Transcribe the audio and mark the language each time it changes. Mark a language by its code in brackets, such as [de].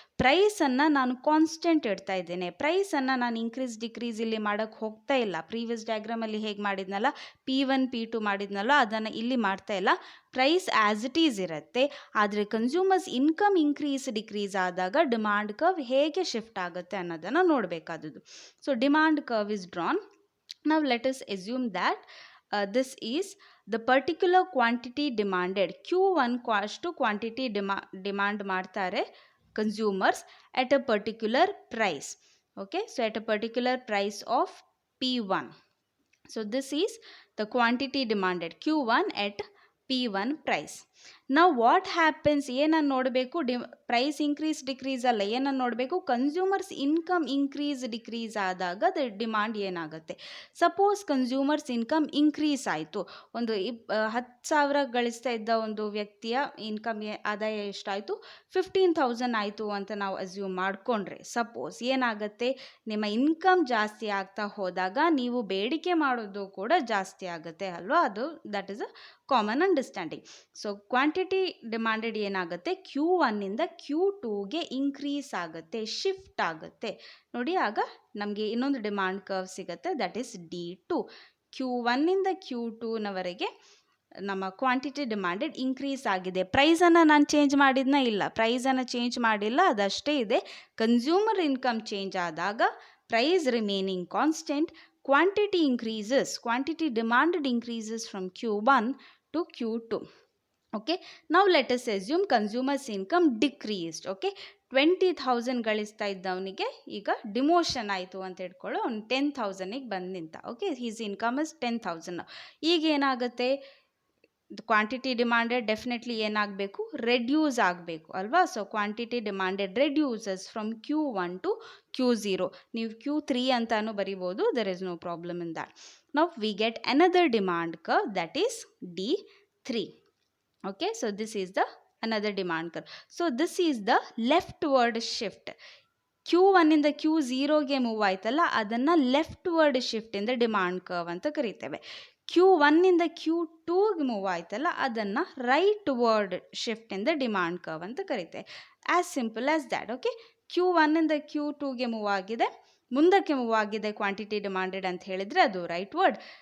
[kn] ಪ್ರೈಸನ್ನು ನಾನು ಕಾನ್ಸ್ಟೆಂಟ್ ಇಡ್ತಾ ಇದ್ದೇನೆ. ಪ್ರೈಸನ್ನು ನಾನು ಇನ್ಕ್ರೀಸ್ ಡಿಕ್ರೀಸ್ ಇಲ್ಲಿ ಮಾಡೋಕ್ಕೆ ಹೋಗ್ತಾ ಇಲ್ಲ. ಪ್ರೀವಿಯಸ್ ಡಯಾಗ್ರಾಮಲ್ಲಿ ಹೇಗೆ ಮಾಡಿದ್ನಲ್ಲ, P1 P2 ಮಾಡಿದ್ನಲ್ಲ, ಅದನ್ನು ಇಲ್ಲಿ ಮಾಡ್ತಾ ಇಲ್ಲ. ಪ್ರೈಸ್ [en] as it is [kn] ಇರುತ್ತೆ. ಆದರೆ ಕನ್ಸ್ಯೂಮರ್ಸ್ ಇನ್ಕಮ್ ಇನ್ಕ್ರೀಸ್ ಡಿಕ್ರೀಸ್ ಆದಾಗ ಡಿಮಾಂಡ್ ಕರ್ವ್ ಹೇಗೆ ಶಿಫ್ಟ್ ಆಗುತ್ತೆ ಅನ್ನೋದನ್ನು ನೋಡಬೇಕಾದದ್ದು. [en] So demand curve is drawn. Now let us assume that this is the particular quantity demanded. Q1 [kn] ಅಷ್ಟು [en] quantity demand [kn] ಮಾಡ್ತಾರೆ [en] consumers at a particular price. Okay, so at a particular price of P1. So this is the quantity demanded, Q1 at P1 price. Now what happens, [kn] ಏನನ್ನು ನೋಡಬೇಕು, price increase decrease ಅಲ್ಲ, ಏನನ್ನು ನೋಡಬೇಕು, consumers income increase decrease ಆದಾಗ the demand ಏನಾಗುತ್ತೆ. Suppose consumers income increase ಆಯಿತು, ಒಂದು 10,000 ಗಳಿಸ್ತಾ ಇದ್ದ ಒಂದು ವ್ಯಕ್ತಿಯ ಇನ್ಕಮ್ ಆದಾಯ ಎಷ್ಟಾಯಿತು, 15,000 ಆಯಿತು ಅಂತ ನಾವು ಅಸ್ಯೂಮ್ ಮಾಡಿಕೊಂಡ್ರೆ, ಸಪೋಸ್ ಏನಾಗುತ್ತೆ, ನಿಮ್ಮ ಇನ್ಕಮ್ ಜಾಸ್ತಿ ಆಗ್ತಾ ಹೋದಾಗ ನೀವು ಬೇಡಿಕೆ ಮಾಡೋದು ಕೂಡ ಜಾಸ್ತಿ ಆಗುತ್ತೆ ಅಲ್ವಾ. ಅದು [en] That is a common understanding. [kn] So quantity demanded ಏನಾಗುತ್ತೆ, Q1ಇಂದ Q2ಗೆ ಇನ್ಕ್ರೀಸ್ ಆಗುತ್ತೆ, ಶಿಫ್ಟ್ ಆಗುತ್ತೆ. ನೋಡಿ, ಆಗ ನಮಗೆ ಇನ್ನೊಂದು ಡಿಮಾಂಡ್ ಕರ್ವ್ ಸಿಗುತ್ತೆ, [en] that is [kn] D2. Q1ಇಂದ Q2ನವರೆಗೆ ನಮ್ಮ ಕ್ವಾಂಟಿಟಿ ಡಿಮಾಂಡೆಡ್ ಇನ್ಕ್ರೀಸ್ ಆಗಿದೆ. ಪ್ರೈಸನ್ನು ನಾನು ಚೇಂಜ್ ಮಾಡಿದ್ನ ಇಲ್ಲ, ಪ್ರೈಸನ್ನು ಚೇಂಜ್ ಮಾಡಿಲ್ಲ, ಅದಷ್ಟೇ ಇದೆ. [en] consumer income change [kn] ಆದಾಗ [en] Price remaining constant, quantity increases, quantity demanded increases from Q1 to Q2. Okay, now let us assume consumers income decreased. [kn] Okay, 20,000 ಗಳಿಸ್ತಾ ಇದ್ದವನಿಗೆ ಈಗ demotion ಆಯಿತು ಅಂತ ಇಟ್ಕೊಳ್ಳೋ, ಅವ್ನು 10,000ಗೆ ಬಂದು ನಿಂತ. Okay, [en] he's income is [kn] 10,000. ಈಗ ಏನಾಗುತ್ತೆ, ಕ್ವಾಂಟಿಟಿ ಡಿಮಾಂಡೆಡ್ ಡೆಫಿನೆಟ್ಲಿ ಏನಾಗಬೇಕು, ರೆಡ್ಯೂಸ್ ಆಗಬೇಕು ಅಲ್ವಾ. [en] So quantity demanded reduces from Q1 to Q0. [kn] ನೀವು Q3 ಅಂತಾನು ಬರಿಬೋದು, [en] There is no problem in that. Now we get another demand curve, that is D3. Okay, so this is the another demand curve. So this is the leftward shift. [kn] Q1 ಇಂದ Q0ಗೆ move ಆಯ್ತಲ್ಲ, ಅದನ್ನು ಲೆಫ್ಟ್ವರ್ಡ್ shift ಇಂದ demand curve ಅಂತ ಕರಿತೇವೆ. Q1 ಇಂದ Q2ಗೆ move ಆಯ್ತಲ್ಲ, ಅದನ್ನು right word shift ಇಂದ ಡಿಮಾಂಡ್ ಕರ್ವ್ ಅಂತ ಕರಿತೇವೆ. [en] As simple as that. [kn] Okay, Q1 ಇಂದ Q2ಗೆ ಮೂವ್ ಆಗಿದೆ, ಮುಂದಕ್ಕೆ ಮೂವ್ ಆಗಿದೆ ಕ್ವಾಂಟಿಟಿ ಡಿಮಾಂಡೆಡ್ ಅಂತ ಹೇಳಿದರೆ ಅದು ರೈಟ್ ವರ್ಡ್.